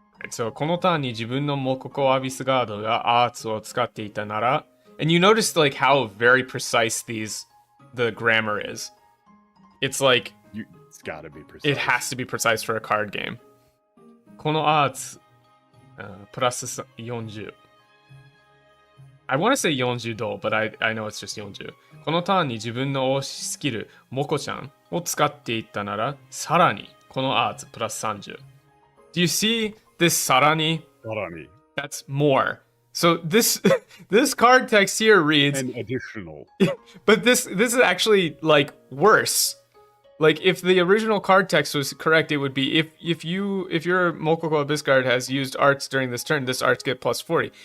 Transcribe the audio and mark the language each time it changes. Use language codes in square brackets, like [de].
[ja] So, このターンに自分のモココアビスガードがアーツを使っていたなら... [en] And you noticed, like, how very precise the grammar is. It's like... It's gotta be precise. It has to be precise for a card game. [ja] このアーツ、プラス40. [en] I want to say 40度, but I know it's just 40. [ja] このターンに自分の推しスキル、モコちゃんを使っていったなら、さらにこのアーツプラス30. [en] Do you see this さらに? That's more. So this card text here reads an additional. But this is actually like worse. Like if the original card text was correct, it would be if your Mokoko Abyss card has used arts during this turn, this arts get plus 40.